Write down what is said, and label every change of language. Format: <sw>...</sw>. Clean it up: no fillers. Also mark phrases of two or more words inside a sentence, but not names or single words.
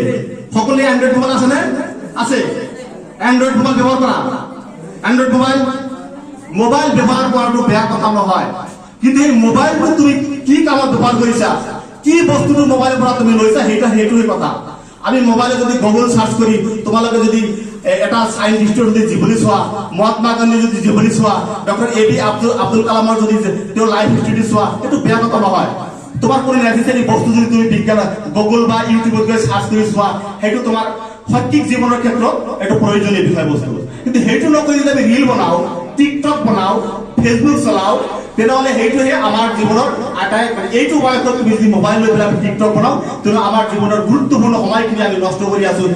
<as>সকলোৱে এণ্ড্ৰইড মোবাইল আছে নে? আছে। এণ্ড্ৰইড মোবাইল ব্যৱহাৰ কৰা। এণ্ড্ৰইড মোবাইল ব্যৱহাৰ কৰাটো বেয়া কথা নহয়, কিন্তু এই মোবাইলটো তুমি কি কামত ব্যৱহাৰ কৰিছা, কি বস্তুটো মোবাইলৰ পৰা তুমি লৈছা, সেইটোৱে কথা।</as> <bn>আমি মোবাইলে যদি গুগল সার্চ করি,</bn> <as>তোমালোকে যদি এটা সাইন্টিস্টৰ যদি জীৱনী চোৱা, মহাত্মা গান্ধীৰ যদি জীৱনী চোৱা, ডক্টৰ এ বি আব্দুল কালামৰ যদি তেওঁৰ</as> <en>life history</en> <as>চোৱা, এইটো বেয়া কথা নহয়। তোমার কোনো নেসেসারি বস্তু যদি তুমি বিজ্ঞান গুগল বা ইউটিউবত গৈ সার্চ কৰি চোৱা, সেইটো তোমাৰ শৈক্ষিক জীৱনৰ ক্ষেত্ৰত এইটো প্ৰয়োজনীয় বিষয়বস্তু। কিন্তু সেইটো নকৰি যদি আমি ৰিল বনাও, টিকটক বনাও, ফেচবুক চলাও, তেনেহলে সেইটোহে আমাৰ জীৱনৰ আটাই এইটো বয়সত তুমি যদি মোবাইল লৈ পেলাই টিকটক বনাও, তেনে আমাৰ জীৱনৰ গুৰুত্বপূৰ্ণ সময়খিনি আমি নষ্ট কৰি আছো।</as>